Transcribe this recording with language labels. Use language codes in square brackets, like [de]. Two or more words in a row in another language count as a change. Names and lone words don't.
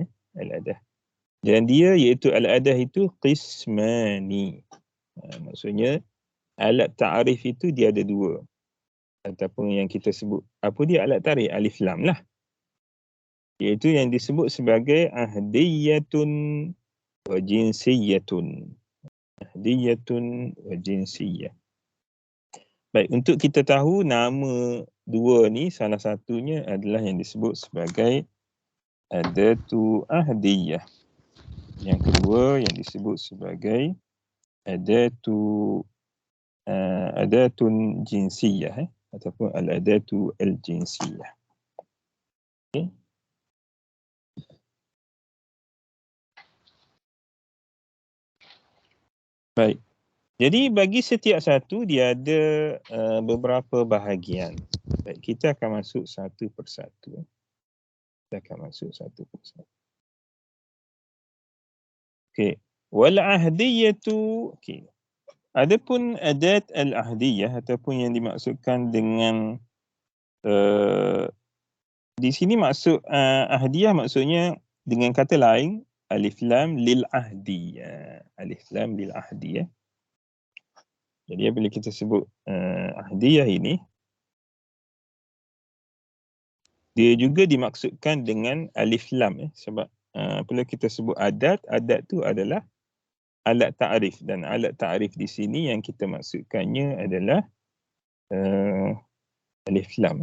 [ms] Al-adah. Dan dia iaitu al-adah itu qismani. Maksudnya alat ta'rif itu dia ada dua. Ataupun yang kita sebut, apa dia alat ta'rif? Alif lam lah. Iaitu yang disebut sebagai [ar] عهدية وجنسية. عهدية وجنسية. [ms] Baik, untuk kita tahu nama dua ni, salah satunya adalah yang disebut sebagai [ar] أداة عهدية. [ms] Yang kedua yang disebut sebagai [ar] أداة جنسية, [ms] ataupun [ar] الأداة الجنسية. [ms] Okay. Baik. Jadi bagi setiap satu dia ada beberapa bahagian. Baik, kita akan masuk satu persatu. Okey. [ar] والعهدية. [ms] Okey. Adapun [ar] أداة العهدية [ms] ataupun yang dimaksudkan dengan di sini maksud ahdiyah maksudnya dengan kata lain [ar] ألف لام للعهد. ألف لام للعهد. [ms] Jadi bila kita sebut ahdiyah ini, dia juga dimaksudkan dengan alif lam. Sebab bila kita sebut adat tu adalah alat ta'rif. Dan alat ta'rif di sini yang kita maksudkannya adalah alif lam.